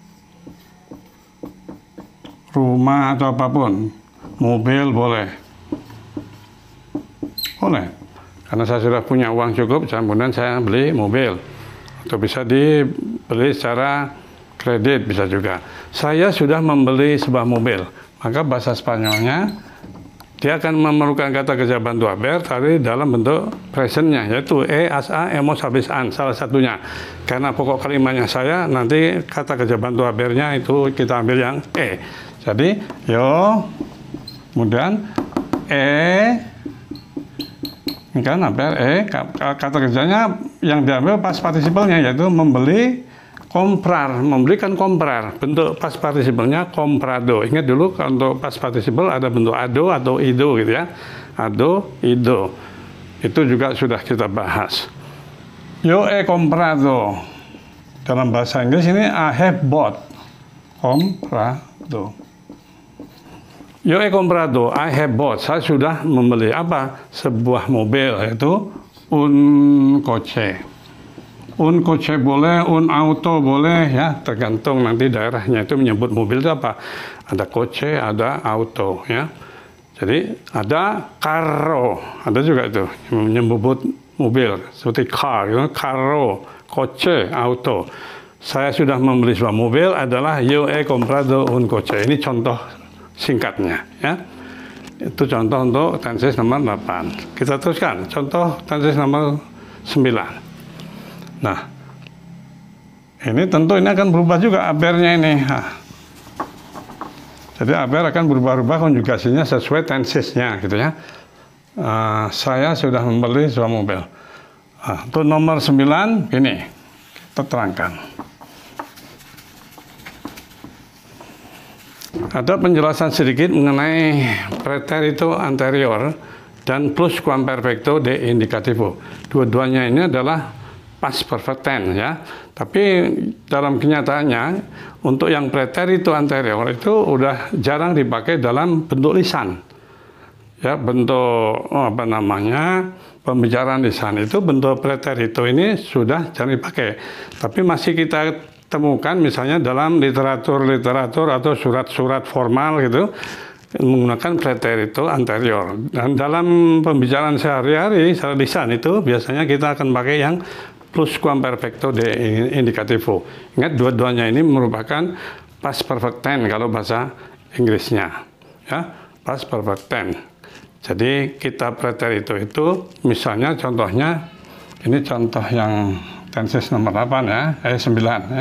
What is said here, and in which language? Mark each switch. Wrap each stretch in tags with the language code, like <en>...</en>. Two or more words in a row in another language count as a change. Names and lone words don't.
<id>rumah atau apapun, mobil boleh, karena saya sudah punya uang cukup, kemudian saya beli mobil, atau bisa dibeli secara kredit bisa juga. Saya sudah membeli sebuah mobil, maka bahasa Spanyolnya dia akan memerlukan kata kerja bantu aber tadi dalam bentuk presentnya, yaitu</id> <es>as, a, emos habis an,</es> <id>salah satunya. Karena pokok kalimatnya saya, nanti kata kerja bantu abernya itu kita ambil yang Jadi yo, kemudian ini kan aber kata kerjanya yang diambil</id> <en>past participalnya,</en> <id>yaitu membeli. Comprar, memberikan comprar, bentuk</id> <en>past participalnya</en> <id>comprado. Ingat dulu untuk</id> <en>past participle</en> <id>ada bentuk ado atau ido gitu ya.</id> <es>Ado, ido.</es> <id>Itu juga sudah kita bahas.</id> <es>Yo he comprado.</es> <id>Dalam bahasa Inggris ini</id> <en>I have bought.</en> <es>Comprado. Yo he comprado,</es> <en>I have bought.</en> <id>Saya sudah membeli apa? Sebuah mobil, yaitu</id> <es>un coche. Un coche</es> <id>boleh,</id> <es>un auto</es> <id>boleh ya, tergantung nanti daerahnya itu menyebut mobil itu apa. Ada coche, ada auto ya. Jadi ada carro, ada juga itu menyebut mobil seperti car, ya,</id> <es>carro, coche, auto.</es> <id>Saya sudah membeli sebuah mobil adalah</id> <es>yo he comprado un coche.</es> <id>Ini contoh singkatnya ya. Itu contoh untuk tenses nomor 8. Kita teruskan contoh tenses nomor 9. Nah, ini tentu ini akan berubah juga abernya ini. Jadi aber akan berubah-ubah konjugasinya sesuai tensesnya gitu ya. Saya sudah membeli sebuah mobil. Untuk nomor 9 ini kita terangkan. Ada penjelasan sedikit mengenai</id> <es>preterito anterior</es> <id>dan</id> <es>pluscuamperfecto de indicativo.</es> <id>Dua-duanya ini adalah</id> <en>past perfect tense</en> <id>ya. Tapi dalam kenyataannya untuk yang</id> <es>preterito anterior</es> <id>itu udah jarang dipakai dalam bentuk lisan. Ya, bentuk pembicaraan lisan itu bentuk preterito ini sudah jarang dipakai. Tapi masih kita temukan misalnya dalam literatur atau surat-surat formal gitu menggunakan</id> <es>preterito anterior.</es> <id>Dan dalam pembicaraan sehari-hari secara lisan itu biasanya kita akan pakai yang</id> <es>pluscuamperfecto de indicativo.</es> <id>Ingat dua-duanya ini merupakan</id> <en>past perfect tense</en> <id>kalau bahasa Inggrisnya.</id> <en>Ya, past perfect tense.</en> <id>Jadi kita preterito itu misalnya contohnya ini contoh yang tenses nomor 8 ya, 9 ya.</id>